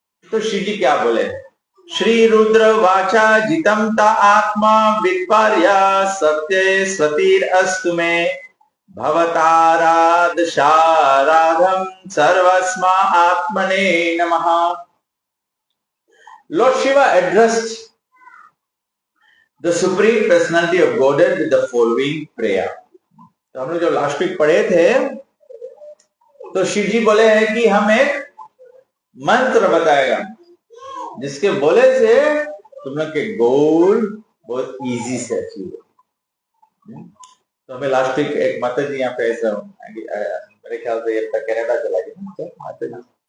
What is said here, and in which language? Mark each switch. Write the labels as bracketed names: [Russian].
[Sanskrit] तो शिव जी क्या बोले, श्री रुद्र वाचा जितम ता आत्मा विद्वार्या सत्य स्वतीर अस्तु में भवताराध शाराधम सर्वस्मा आत्मने नमः। [English] Lord Shiva addressed the Supreme Personality of Godhead with the following prayer. [Hindi] तो हम लोग जो लास्ट वीक पढ़े थे, तो शिव जी बोले हैं कि हम एक मंत्र बताएगा जिसके बोले से तुम लोग के गोल बहुत इजी से अचीव हो। तो हमें लास्ट वीक एक माता जी यहाँ पे ऐसा, मेरे ख्याल से अब तक कनाडा चला गया माता जी।